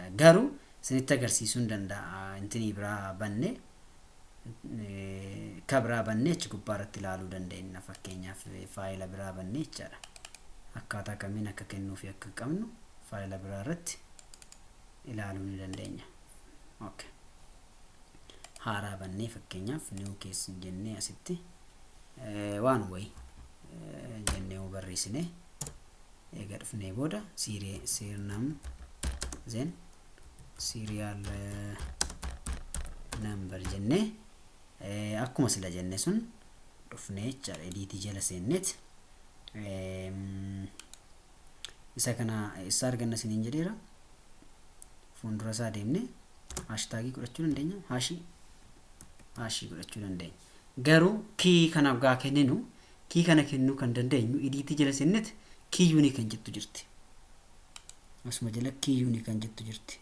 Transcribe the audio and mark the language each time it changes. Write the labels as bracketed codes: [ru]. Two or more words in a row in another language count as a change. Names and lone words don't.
[om] Garuu sinitti agarsiisuu hin danda'a. Intinii biraa banne kabraa banne achi gubbaarratti ilaaluu dandeenya. Fakkeenyaaf faayila biraa banne jechaadha. Akkaataa kamiin akka kennuu fi akka qabnu faayila biraa irratti ilaaluu ni dandeenya. Okay. Haaraa bannee fakkeenyaaf [en] new case [om] jennee asitti waan wayi jennee barreessine eega dhufnee booda [en] serial then serial [om] number jennee akkuma sila jenne sun dhufnee jechaadha edit jala seennet isa kana isa arganna siniin jedheera fuuldura isaa deemne hashtag godhachuu dandeenya hashii godhachuu dandeenya garuu key kana gaa kenninu key kana kennuu kan dandeenyu edit jala seennet [en] key unique [om] kan jettu jirti asuma jala [en] key unique [om] kan jettu jirti.